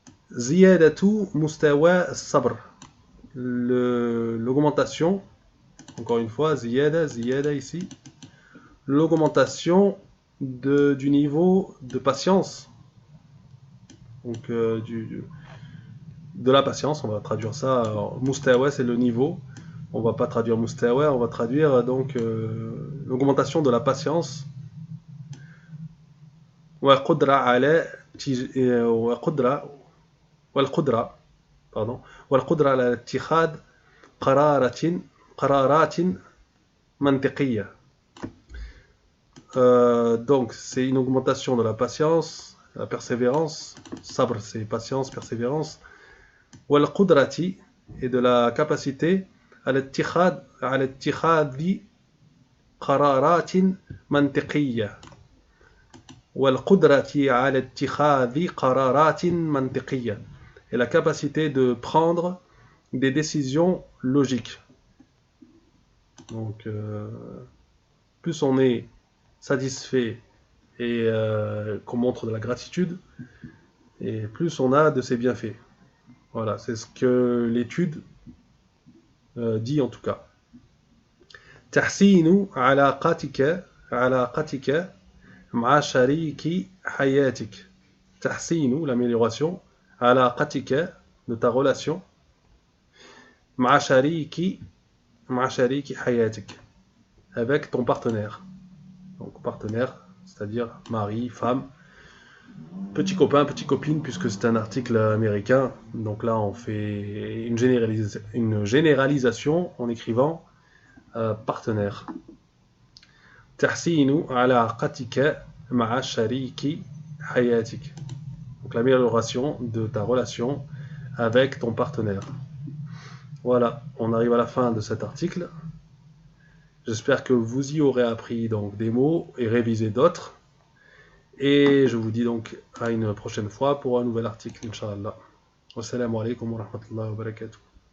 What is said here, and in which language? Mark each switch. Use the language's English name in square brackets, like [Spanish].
[Arabic] Ziyadatu mustawa as-sabr, [French] l'augmentation, encore une fois, ziyada ici, l'augmentation du niveau de patience, donc de la patience, on va traduire ça. Alors, mustawa, c'est le niveau, on va pas traduire mustawa, on va traduire donc l'augmentation de la patience. [Arabic] Wa qudra ala والقدرة على اتخاذ قرارات منطقية. [French] Donc c'est une augmentation de la patience, la persévérance. Sabr, c'est patience, persévérance. والقدرة, et de la capacité على اتخاذ قرارات منطقية. [Arabic] والقدرة على اتخاذ قرارات منطقية, [French] et la capacité de prendre des décisions logiques. Donc, plus on est satisfait et qu'on montre de la gratitude, et plus on a de ses bienfaits. Voilà, c'est ce que l'étude dit en tout cas. [Arabic] تحسين علاقتك مع شريك حياتك. [French] تحسين, l'amélioration. [Arabic] علاقتك, [French] de ta relation. [Arabic] مع شريك حياتك, [French] avec ton partenaire. Donc partenaire, c'est-à-dire mari, femme, petit copain, petite copine, puisque c'est un article américain. Donc là, on fait une généralisation en écrivant partenaire. [Arabic] تحسين علاقتك مع شريك حياتك. [French] Donc l'amélioration de ta relation avec ton partenaire. Voilà, on arrive à la fin de cet article. J'espère que vous y aurez appris donc des mots et révisé d'autres. Et je vous dis donc à une prochaine fois pour un nouvel article, Inch'Allah. [Arabic] Wassalamu alaikum wa rahmatullahi wa barakatuh.